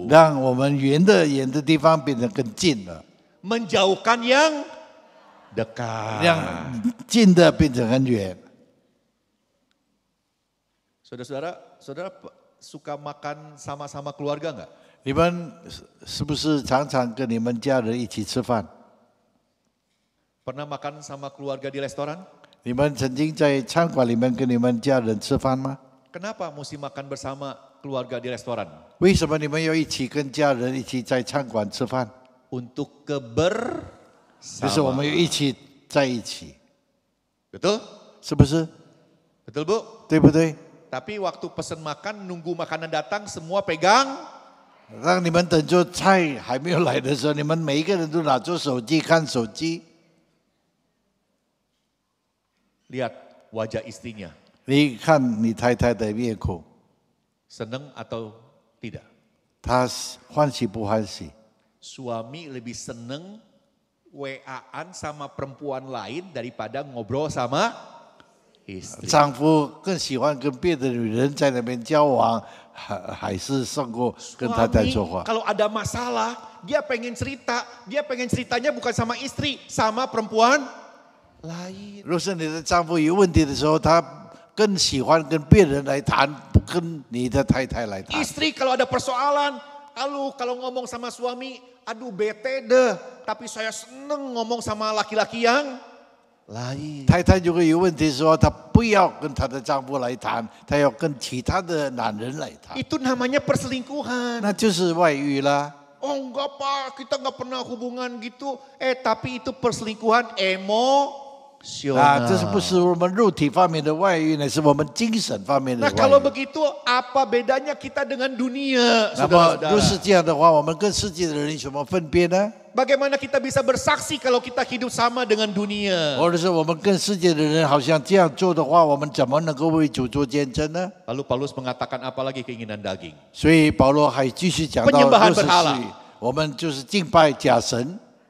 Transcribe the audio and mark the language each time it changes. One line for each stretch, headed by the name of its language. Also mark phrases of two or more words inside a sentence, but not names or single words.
Chinese: 让我们远的地方变得更近了，
Indonesian: Menjauhkan yang dekat.
Chinese: 让近的变成很远。
Indonesian: Saudara-saudara, saudara suka makan sama-sama keluarga enggak?
Chinese: 你们是不是常常跟你们家人一起吃饭？
Indonesian: Pernah makan sama keluarga di restoran?
Chinese: 你们曾经在餐馆里面跟你们家人吃饭吗？
Indonesian: Kenapa mesti makan bersama keluarga di restoran?
Chinese: 为什么你们要一起跟家人一起在餐馆吃饭？
Indonesian: Untuk
Chinese: 就是我们
Indonesian: kebersama.
Chinese: 要一起在一起，
Indonesian: Betul?
Chinese: 是不是？
Indonesian: Betul Bu?
Chinese: 对不对？
Indonesian: Tapi waktu pesen makan, nunggu makanan datang, semua pegang.
Chinese: 当你们等着菜还没有来的时候，你们每一个人都拿出手机看手机。
Indonesian: Lihat wajah istrinya,
Chinese: 你看你太太的面孔，
Indonesian: seneng atau tidak?
Chinese: 她欢喜不欢喜？
Indonesian: Suami lebih seneng WA-an sama perempuan lain daripada ngobrol sama istri.
Chinese: 丈夫更喜欢跟别的女人在那边交往，还是胜过跟太太
Indonesian: Suami
Chinese: 说话。
Indonesian: kalau ada masalah, dia pengen ceritanya bukan sama istri, sama perempuan lain.
Chinese: 若是你的丈夫有问题的时候，他更喜欢跟别人来谈，不跟你的太太来谈。
Indonesian: Istri kalau ada persoalan, kalau ngomong sama suami, aduh bete deh. Tapi saya seneng ngomong sama laki-laki yang lain.
Chinese: 太太如果有问题的时候，她不要跟她的丈夫来谈，她要跟其他的男人来谈，
Indonesian: Itu namanya perselingkuhan.
Chinese: 那就是外遇啦。
Indonesian: Oh enggak Pak, kita nggak pernah hubungan gitu. Tapi itu perselingkuhan
Chinese: 啊，这是
Indonesian: emosional.
Chinese: 不是我们肉体方面的外遇呢？是我们精神方面的
Indonesian: Nah kalau
Chinese: 外遇。
Indonesian: begitu apa bedanya kita dengan dunia?
Chinese: 那么若
Indonesian: Saudara-saudara?
Chinese: 是这样的话，我们跟世界的人有什么分别呢？
Indonesian: Bagaimana kita bisa bersaksi kalau kita hidup sama dengan dunia?
Chinese: 或者是我们跟世界的人好像这样做的话，我们怎么能够为主做见证呢？
Indonesian: Lalu Paulus mengatakan apa lagi keinginan daging?
Chinese: 所以保罗还继续讲到
Indonesian: Penyembahan 60 berhala
Chinese: 世纪，我们就是敬拜假神，